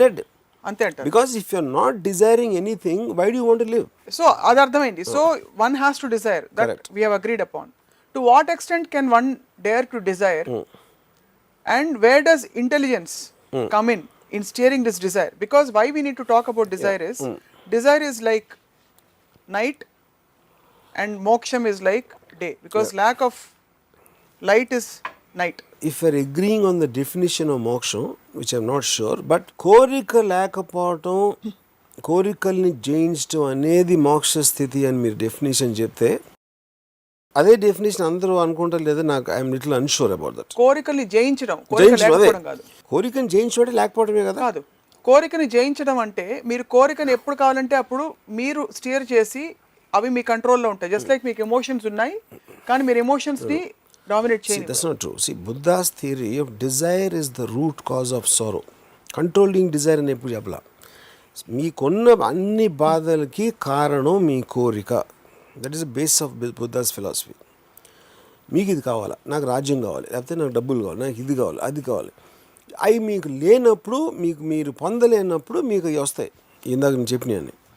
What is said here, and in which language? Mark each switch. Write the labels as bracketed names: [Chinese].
[English] dead [Telugu] అంతే అంటారు. [English] Because if you are not desiring anything why do you want to live? [Telugu] So అది అర్థమైంది. [English] So one has to desire that we have agreed upon. To what extent can one dare to desire and where does intelligence come in steering this desire? Because why we need to talk about desire is desire is like night and moksham is like day, because lack of light is night. If we're agreeing on the definition of moksha, which I'm not sure, but [Telugu] కోరిక లేకపోవటం, కోరికల్ని జయించడం అనేది మోక్ష స్థితి అని మీరు definition చెప్తే, అదే డెఫినేషన్ అందరూ అనుకుంటారు లేదా, నాకు [English] I'm little unsure about that. [Telugu] కోరికల్ని జయించడం, కోరికని జయించడం లేకపోవడమే కదా. కాదు, కోరికని జయించడం అంటే మీరు కోరికని ఎప్పుడు కావాలంటే అప్పుడు మీరు స్టీర్ చేసి అవి మీ కంట్రోల్లో ఉంటాయి. [English] just like [Telugu] మీకు ఎమోషన్స్ ఉన్నాయి కానీ మీరు ఎమోషన్స్ని డామినేట్ చేయండి. [English] That's not true. See, Buddha's theory of desire is the root cause of sorrow. Controlling desire [Telugu] అని ఎప్పుడు చెప్పలా. మీకున్న అన్ని బాధలకి కారణం మీ కోరిక. [English] That is the base of Buddha's philosophy. [Telugu] మీకు ఇది కావాలా, నాకు రాజ్యం కావాలి, లేకపోతే నాకు డబ్బులు కావాలి, నాకు ఇది కావాలి, అది కావాలి. అవి మీకు లేనప్పుడు, మీరు పొందలేనప్పుడు మీకు అవి వస్తాయి. ఇందాక నేను చెప్పినాయని.